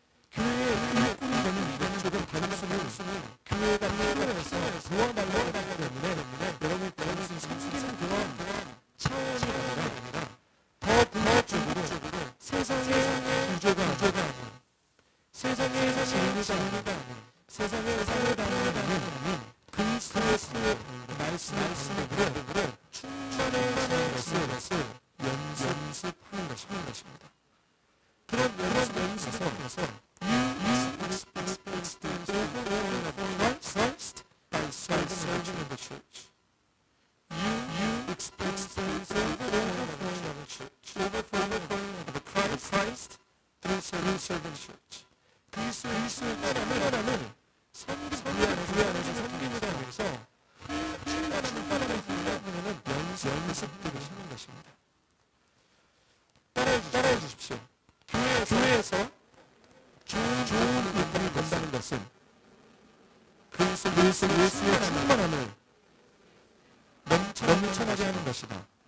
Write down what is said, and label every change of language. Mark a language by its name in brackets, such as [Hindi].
[Korean] 교회의 일꾼이 되는 목적은 단순히 교회가 필요해서 그와말로 하기 때문에 여러분이 단순히 섬기는 그런 차원이 아니라 더 궁극적으로 세상의 구조가 아닌, 세상의 진리가 아닌, 세상의 패러다임이 그리스도의 말씀의 방법으로 충만해지는 것을 연습하는 것입니다. 그런 연습에서 [English] you experience the overflowing of Christ by serving in the church. You experience the overflowing of the church, overflowing of Christ through serving church. [Korean] 그리스도의 충만함을 섬기는 안에서 섬기는 안에서 충만한 하나님을 연습들을 하는 것입니다. 따라해 주십시오. 교회에서 좋은 일꾼을 본다는 것은 그리스도의 충만함을 넘쳐나게 하는 것이다.